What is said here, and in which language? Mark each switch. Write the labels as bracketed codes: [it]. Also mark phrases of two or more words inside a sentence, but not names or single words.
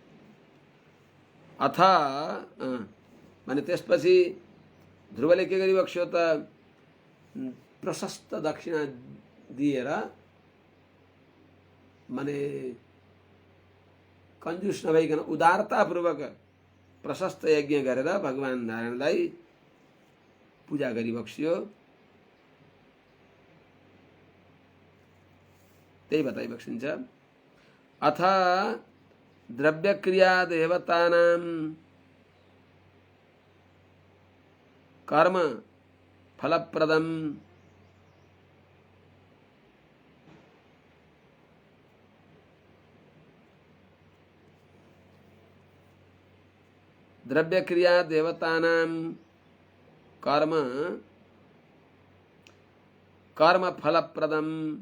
[ne] अथा भने त्यसपछि ध्रुवले के गरिबक्स्यो त प्रशस्त दक्षिणा दिएर माने कंजूस नभइकन उदारतापूर्वक प्रशस्त यज्ञ गरेर भगवान नारायणलाई पूजा गरिबक्स्यो। त्यही बताइबक्सिन्छ। [sa] अथ द्रव्यक्रिया देवतानां कर्म फलप्रदम्। द्रव्यक्रिया देवतानां कर्म फलप्रदम्।